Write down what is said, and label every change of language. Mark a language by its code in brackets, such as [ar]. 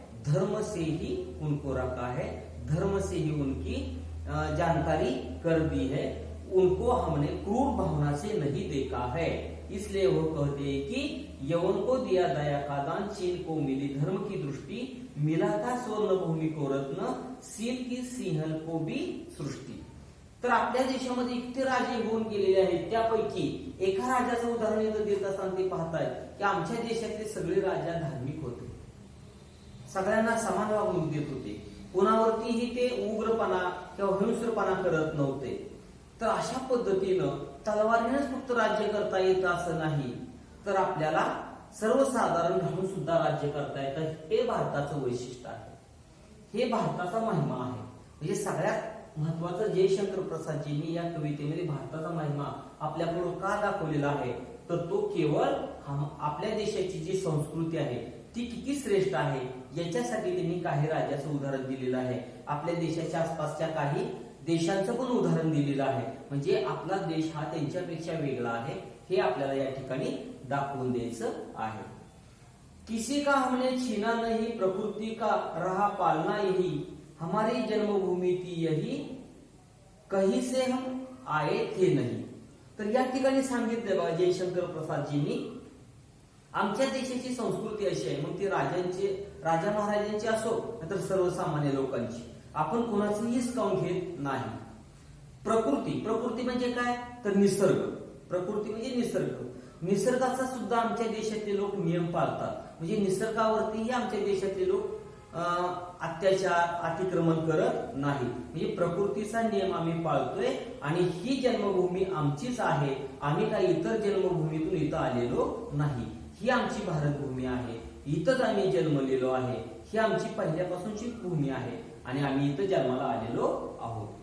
[hi] धर्म से ही उनको रखा है, धर्म से ही उनकी जानकारी कर दी है, उनको हमने क्रूर भावना से नहीं देखा है। इसलिए वो कहते हैं कि यवन को दिया दया का दान, चीन को मिली धर्म की दृष्टि, मिला था स्वर्ण भूमि को रत्न, सील की सिंहल को भी सृष्टी। [mr] तर आपल्या देशामध्ये इतके राजे होऊन गेलेले आहेत, त्यापैकी एका राजाचं उदाहरण इथं देत असताना ते पाहताय की आमच्या देशातले सगळे राजा धार्मिक होते, सगळ्यांना समान वागणूक देत होते, कुणावरतीही ते उग्रपणा किंवा हिंस्रपणा करत नव्हते। तर अशा पद्धतीनं तलवारीनेच फक्त राज्य करता येतं असं नाही, तर आपल्याला सर्वसाधारण राहून सुद्धा राज्य करता येतं। हे भारताचं वैशिष्ट्य आहे, हे भारताचा महिमा आहे। म्हणजे सगळ्यात महत्वाचं जयशंकर प्रसादजींनी या कवितेमध्ये भारताचा महिमा आपल्यापुढे का दाखवलेला आहे, तर तो केवळ आपल्या देशाची जी संस्कृती आहे ती किती श्रेष्ठ आहे याच्यासाठी त्यांनी काही राजाचं उदाहरण दिलेलं आहे। आपल्या देशाच्या आसपासच्या काही देशांचं पण उदाहरण दिलेलं आहे, म्हणजे आपला देश हा त्यांच्यापेक्षा वेगळा आहे हे आपल्याला या ठिकाणी दाखवून द्यायचं आहे। [hi] किसी का हमने छीना नहीं, प्रकृति का रहा पालना यही, हमारी जन्मभूमी थी यही, कहीं से हम आए थे नहीं। [mr] तर या ठिकाणी सांगितलं बघा जयशंकर प्रसादजींनी, आमच्या देशाची संस्कृती अशी आहे, मग ती राजा महाराजांची असो नाहीतर सर्वसामान्य लोकांची, आपण कोणाचंही हिसकावून घेत नाही। प्रकृती म्हणजे काय, तर निसर्ग, प्रकृती म्हणजे निसर्ग, निसर्गाचा सुद्धा आमच्या देशातले लोक नियम पाळतात, म्हणजे निसर्गावरतीही आमच्या देशातले लोक अत्याचार अतिक्रमण करत नाही, म्हणजे प्रकृतीचा नियम आम्ही पाळतोय आणि ही जन्मभूमी आमचीच आहे, आम्ही काही इतर जन्मभूमीतून इथं आलेलो नाही, ही आमची भारतभूमी आहे, इथंच आम्ही जन्मलेलो आहे, ही आमची पहिल्यापासूनची भूमी आहे आणि आम्ही इथं जन्माला आलेलो आहोत।